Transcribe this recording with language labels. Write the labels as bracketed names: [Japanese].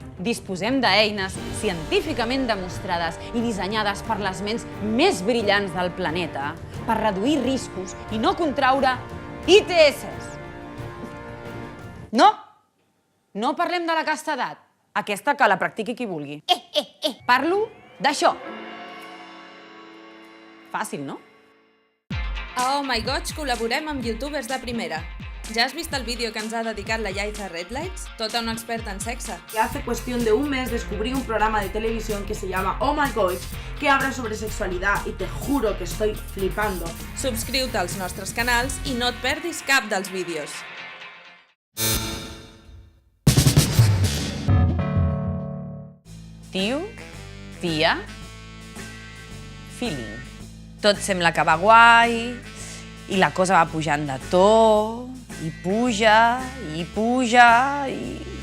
[Catalan] Disposem d'eines científicament demostrades i dissenyades per les ments més brillants del planeta per reduir riscos i no contraure ITS. No parlem de la castedat. Aquesta que la practiqui qui vulgui. Parlo d'això. Fàcil, no? A Oh My Goig col·laborem amb youtubers de primera. [Spanish] ¿Ya has visto el vídeo que nos ha dedicado la Yaiza Red Lights? [Catalan] Tota una experta en sexe. [Spanish] Y hace cuestión de un mes descubrí un programa de televisión que se llama Oh My God, que habla sobre sexualidad y te juro que estoy flipando. [Catalan] Subscriu-te als nostres canals i no et perdis cap dels vídeos. Tio, tia, feeling. Tot sembla que va guai, i la cosa va pujant de to, i puja, i puja, i...